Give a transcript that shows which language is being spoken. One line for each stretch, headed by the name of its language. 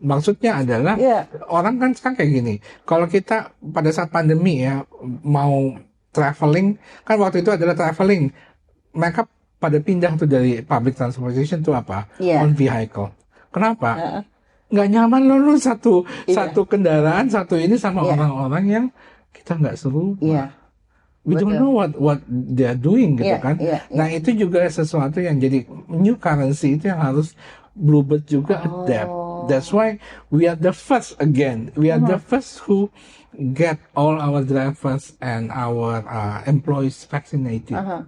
Indonesian: Maksudnya adalah orang kan sekarang kayak gini. Kalau kita pada saat pandemi ya mau traveling, kan waktu itu adalah traveling, mereka pada pindah tuh dari
English: public transportation
Indonesian: tuh
English: on vehicle.
Indonesian: Kenapa? Nggak nyaman loh satu kendaraan satu ini sama orang-orang yang kita nggak serupa.
English: We don't know what they're doing
Indonesian: gitu kan. Nah, itu juga sesuatu yang jadi
English: new currency,
Indonesian: itu yang harus Bluebird juga adapt.
English: That's why we are the first again. We are the first who get all our drivers and our employees vaccinated.